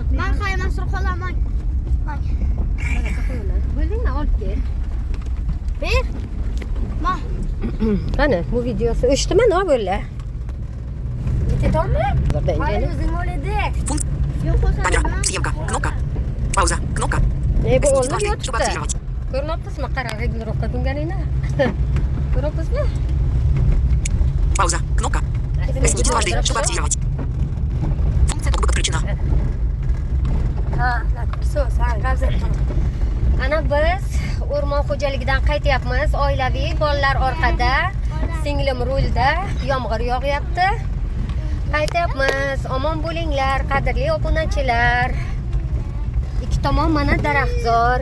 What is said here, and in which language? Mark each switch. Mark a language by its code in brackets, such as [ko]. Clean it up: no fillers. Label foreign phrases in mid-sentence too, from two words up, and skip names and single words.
[uz] Men qaymasir qolaman. Bo'ldingmi? Olib kel. Ber. Ma. Qani, bu videosi o'shdimi, nima bo'ldi? Ketdingmi? Hali o'zing o'ylading. Yo'q [ru] Камера, [uz] o'zim. [ru] съемка, кнопка, пауза, кнопка. [uz] Bu olinib [ru] Чтобы [uz] yotibdi. [ru] активировать. [uz] Ko'ryapsizmi? Qara, regulirovka qilganingni. Ko'ryapsizmi? [ru] Пауза, кнопка. Сменить дважды, чтобы активировать. Функция как бы подключена. [uz] Ha, so'z, ha, gazet. Ana biz o'rmon xo'jaligidan qaytyapmiz. Oilaviy, bolalar orqada, singlim rulda, yomg'ir yog'yapti. Qaytyapmiz. Omon bo'linglar, qadrli obunachilar. Ikki tomon mana daraxtzor.